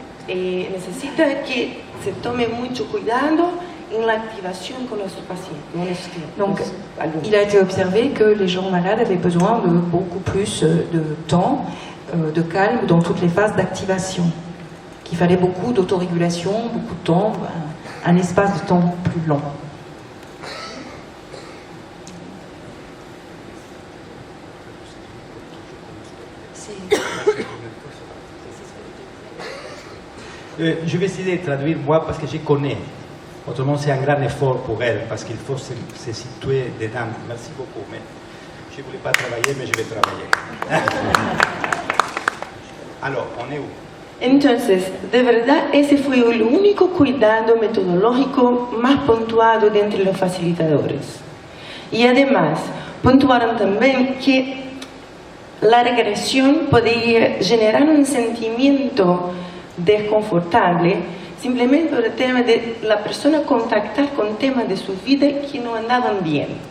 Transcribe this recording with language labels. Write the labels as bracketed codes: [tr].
[es] Necesita que se tome mucho cuidado en la activation con nuestros pacientes. [fr] Donc, il a été observé que les gens malades avaient besoin de beaucoup plus de temps, de calme dans toutes les phases d'activation. Qu'il fallait beaucoup d'autorégulation, beaucoup de temps, un espace de temps plus long. Je vais essayer de traduire moi parce que je connais. Autrement, c'est un grand effort pour elle parce qu'il faut se situer dedans. Merci beaucoup, mais je ne voulais pas travailler, mais je vais travailler. Alors, on est où? [es] Entonces, de verdad, ese fue el único cuidado metodológico más puntuado de entre los facilitadores. Y además, puntuaron también que la regresión podía generar un sentimiento desconfortable simplemente por el tema de la persona contactar con temas de su vida que no andaban bien.